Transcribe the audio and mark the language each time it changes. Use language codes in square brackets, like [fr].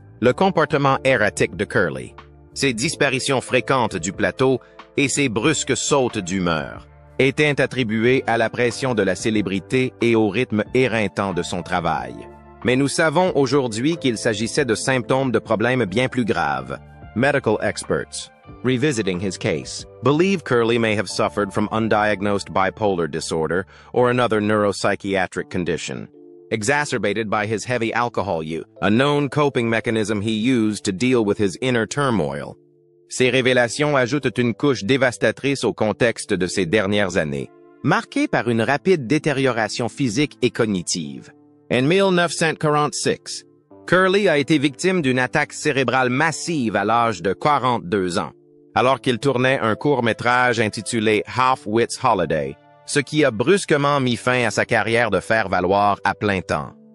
[fr] Le comportement erratique de Curly, ses disparitions fréquentes du plateau et ses brusques sautes d'humeur étaient attribués à la pression de la célébrité et au rythme éreintant de son travail. Mais nous savons aujourd'hui qu'il s'agissait de symptômes de problèmes bien plus graves. [en] Medical experts, revisiting his case, believe Curly may have suffered from undiagnosed bipolar disorder or another neuropsychiatric condition, exacerbated by his heavy alcohol use, a known coping mechanism he used to deal with his inner turmoil. [fr] Ces révélations ajoutent une couche dévastatrice au contexte de ces dernières années, marquée par une rapide détérioration physique et cognitive. En 1946, Curly a été victime d'une attaque cérébrale massive à l'âge de 42 ans, alors qu'il tournait un court-métrage intitulé Half-Wits Holiday, ce qui a brusquement mis fin à sa carrière de faire-valoir à plein temps.